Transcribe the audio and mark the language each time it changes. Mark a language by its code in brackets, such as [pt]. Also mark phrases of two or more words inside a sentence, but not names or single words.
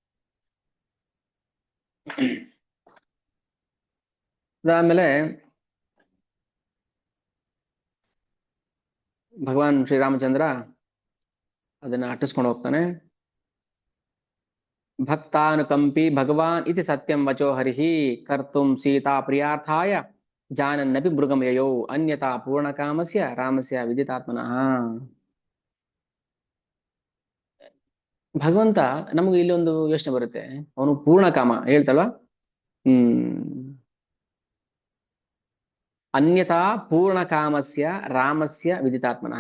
[kn] ಅದಾದ್ಮೇಲೆ ಭಗವಾನ್ ಶ್ರೀರಾಮಚಂದ್ರ ಅದನ್ನ ಅಟ್ಟಿಸ್ಕೊಂಡು ಹೋಗ್ತಾನೆ. [sa] ಭಕ್ತಾನುಕಂಪಿ ಭಗವಾನ್ ಇತಿ ಸತ್ಯಂ ವಚೋ ಹರಿಹಿ ಕರ್ತುಂ ಸೀತಾ ಪ್ರಿಯಾರ್ಥಾಯ ಜಾನನ್ನಪಿ ಮೃಗಂ ಯಯೋ ಅನ್ಯತಾ ಪೂರ್ಣಕಾಮಸ್ಯ ರಾಮಸ್ಯ ವಿದಿತಾತ್ಮನಃ. [kn] ಭಗವಂತ ನಮಗೆ ಇಲ್ಲಿ ಒಂದು ಯೋಚನೆ ಬರುತ್ತೆ, ಅವನು ಪೂರ್ಣಕಾಮ ಹೇಳ್ತಲ್ವ. [sa] ಅನ್ಯತಾ ಪೂರ್ಣಕಾಮಸ್ಯ ರಾಮಸ್ಯ ವಿದಿತಾತ್ಮನಃ.